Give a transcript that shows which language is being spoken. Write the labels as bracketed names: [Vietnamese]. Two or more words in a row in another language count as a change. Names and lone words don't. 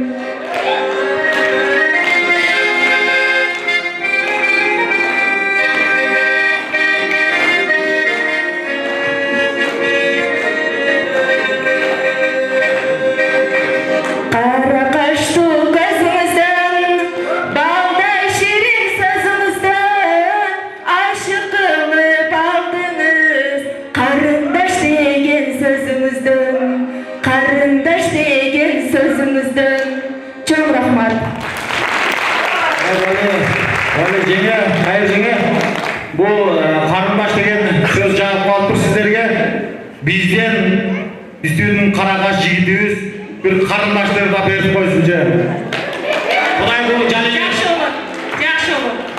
[Uzbek] Qara qashtu ko'zingizdan, balday shirin so'zingizdan aşık qilib aldingiz, qarindosh degan so'zingizdan. Qarindosh degan so'zingizdan. Cho'ng rahmat. [Kazakh] Oy жеңе, қайыр жеңе. Бұл қарындаш деген сөз жағып қалып тұр сіздерге. Біздің қарағаш жігітіміз bir қарындашты да беріп қойсын же. Құдай бұл және Жақсы olur. Жақсы olur.